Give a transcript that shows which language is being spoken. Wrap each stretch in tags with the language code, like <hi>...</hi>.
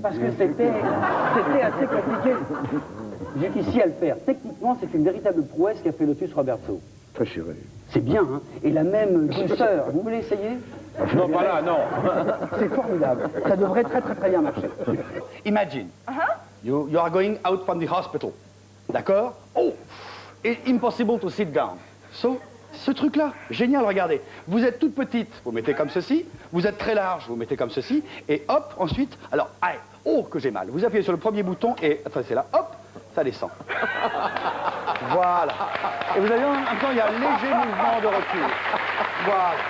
<fr>Parce que c'était assez compliqué jusqu'ici à le faire. Techniquement, c'est une véritable prouesse qu'a fait Lotus Roberto. Très chéré. C'est bien, hein? Et la même douceur. Vous voulez essayer? Non, pas là, non. C'est formidable. Ça devrait très bien marcher.</fr> <en>Imagine, you are going out from the hospital.</en> <fr>D'accord?</fr> <en>Oh, it's impossible to sit down.</en> <fr>So, ce truc-là, génial, regardez. Vous êtes toute petite, vous mettez comme ceci. Vous êtes très large, vous mettez comme ceci. Et hop, ensuite, alors, allez, oh, que j'ai mal. Vous appuyez sur le premier bouton et, attendez, c'est là, hop, ça descend. Voilà. Et vous avez en même temps, il y a un léger mouvement de recul. Voilà.</fr>